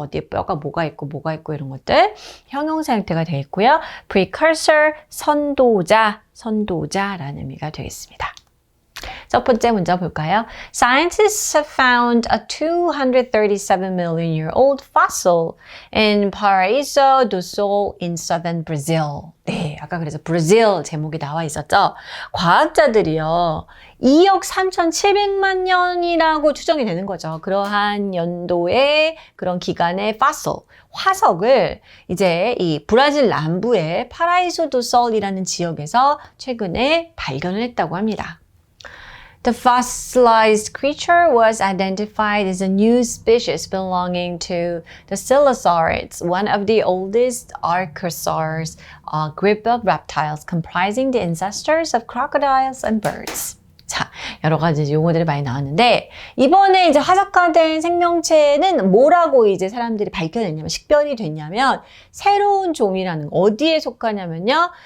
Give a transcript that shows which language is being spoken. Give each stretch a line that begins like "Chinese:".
Korean: 어디에 뼈가 뭐가 있고 이런 것들. 형용사 형태가 되어 있고요. precursor 선도자라는 의미가 되겠습니다. 첫 번째 문제 볼까요?
English: Scientists have found a 237 million year old fossil in Paraíso do Sol in southern Brazil.
Korean: 네, 아까 그래서 브라질 제목이 나와 있었죠. 과학자들이요. 2억 3,700만 년이라고 추정이 되는 거죠. 그러한 연도의 그런 기간의 화석을 이제 이 브라질 남부의 파라이소 도 솔이라는 지역에서 최근에 발견을 했다고 합니다.
English: The fossilized creature was identified as a new species belonging to the Coelosaurids, one of the oldest archosaurs, a group of reptiles comprising the ancestors of crocodiles and birds.
Korean: 자, 여러 가지 용어들이 많이 나왔는데 이번에 이제 화석화된 생명체는 뭐라고 이제 사람들이 밝혀냈냐면 식별이 됐냐면 새로운 종이라는 거 어디에 속하냐면요.